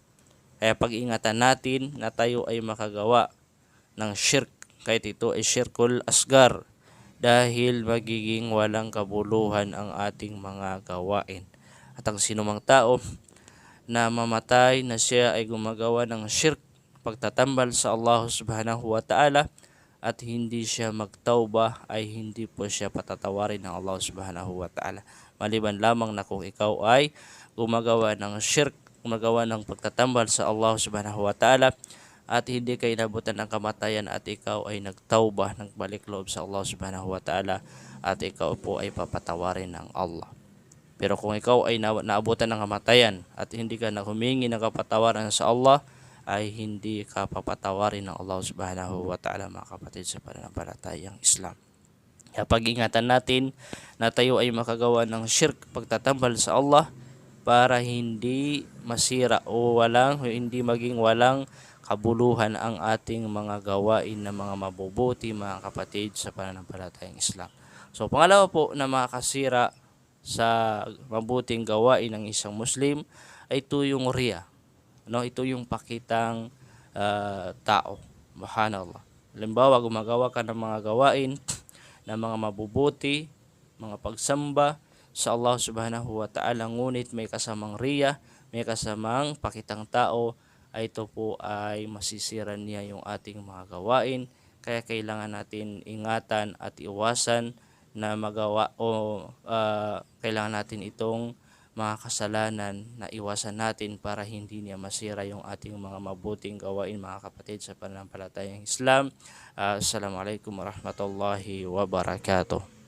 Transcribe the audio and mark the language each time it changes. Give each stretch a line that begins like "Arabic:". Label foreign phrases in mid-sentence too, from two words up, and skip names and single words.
Filipino: Kaya pag-ingatan natin na tayo ay makagawa ng shirk, kahit ito ay
Arabic: الشرك الأصغر,
Filipino: dahil magiging walang kabuluhan ang ating mga gawain. At ang sinumang tao na mamatay na siya ay gumagawa ng shirk, pagtatambal sa Allah
Arabic: سبحانه وتعالى,
Filipino: at hindi siya magtauba ay hindi po siya patatawarin ng Allah
Arabic: سبحانه وتعالى.
Filipino: Maliban lamang na kung ikaw ay gumagawa ng shirk, gumagawa ng pagtatambal sa Allah
Arabic: سبحانه وتعالى
Filipino: at hindi ka inabutan ng kamatayan at ikaw ay nagtauba, nagbalik loob sa Allah
Arabic: سبحانه وتعالى
Filipino: at ikaw po ay papatawarin ng Allah. Pero kung ikaw ay naabutan ng kamatayan at hindi ka na humingi ng kapatawaran sa Allah, ay hindi ka papatawarin ng Allah
Arabic: سبحانه وتعالى
Filipino: mga kapatid sa pananampalatayang Islam. Kaya pag-ingatan natin na tayo ay makagawa ng shirk, pagtatambal sa Allah, para hindi masira o hindi maging walang kabuluhan ang ating mga gawain na mga mabubuti mga kapatid sa pananampalatayang Islam. So pangalawa po na makakasira sa mabuting gawain ng isang Muslim ay ito yung riya. Ito yung pakitang tao. Subhanallah. Halimbawa, gumagawa ka ng mga gawain na mga mabubuti, mga pagsamba sa Allah
Arabic: سبحانه وتعالى,
Filipino: ngunit may kasamang riya, may kasamang pakitang tao, ay ito po ay masisira niya yung ating mga gawain. Kaya kailangan natin ingatan at iwasan na magawa o kailangan natin itong mga kasalanan na iwasan natin para hindi niya masira yung ating mga mabuting gawain mga kapatid sa pananampalatayang Islam.
Arabic: السلام عليكم ورحمة الله وبركاته.